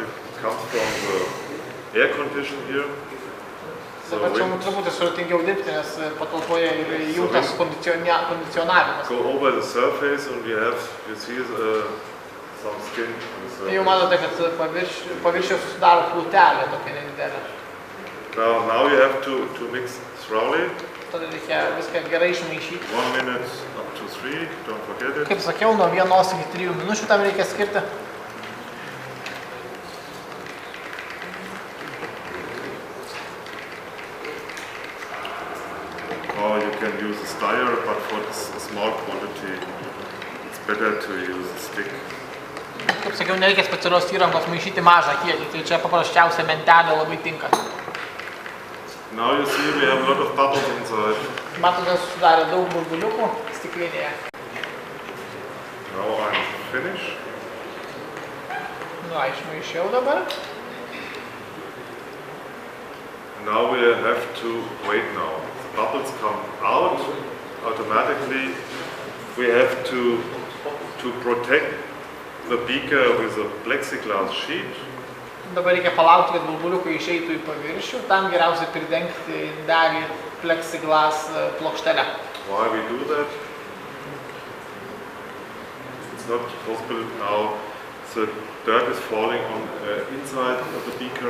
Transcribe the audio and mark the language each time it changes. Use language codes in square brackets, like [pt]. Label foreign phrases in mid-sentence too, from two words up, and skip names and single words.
[en] It comes from the air condition here. [lt] Dabar čia mums truputį sudėtingiau dirbti, nes patalpoje yra įjungtas kondicionavimas. [en] Go over the surface and you see some skin on the surface. [lt] Jau matote, kad paviršiuje susidaro plutelė tokia nedidelė. [en] Now you have to mix thoroughly. [lt] Tada reikia viską gerai išmaišyti. [en] 1 minute up to 3, don't forget it. [lt] Kaip sakiau, nuo 1 iki 3 minučių tam reikia skirti. [en] Or you can use a stir, but for a small quantity, it's better to use a stick. [lt] Kaip sakiau, nereikia specialios įrangos maišyti mažą kiekį, tai čia paprasčiausia mentelė labai tinka. [en] Now you see we have a lot of bubbles inside. [lt] Matote, susidarė daug burbuliukų stiklinėje. [en] Now I'm finished. [lt] Išmaišiau dabar. [en] Now we have to wait now. The bubbles come out automatically. We have to protect the beaker with a plexiglass sheet. [lt] Dabar reikia palaukti, kad burbuliukai išeitų į paviršių. Tam geriausiai pridengti indelį plexiglass plokštelę. [en] Why we do that? It's not possible now. The dirt is falling on inside of the beaker.